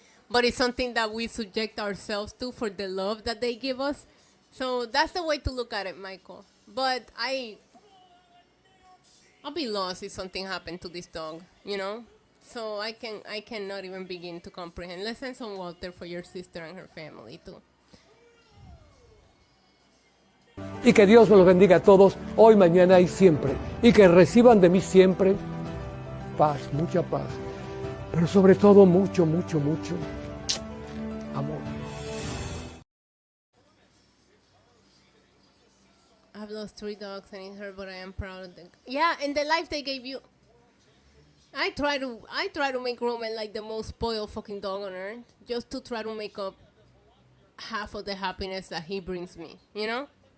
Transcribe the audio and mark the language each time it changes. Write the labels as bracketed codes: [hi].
[en] But it's something that we subject ourselves to for the love that they give us. So that's the way to look at it, Michael. But I'll be lost if something happened to this dog, you know? So I cannot even begin to comprehend. Let's send some water for your sister and her family too. [es] Y que Dios me los bendiga a todos, hoy, mañana y siempre. Y que reciban de mí siempre paz, mucha paz. Pero sobre todo mucho, mucho, mucho amor. [en] I've lost 3 dogs and it hurt, but I am proud of them. Yeah, and the life they gave you. I try to make Roman like the most spoiled fucking dog on earth, just to try to make up half of the happiness that he brings me, you know?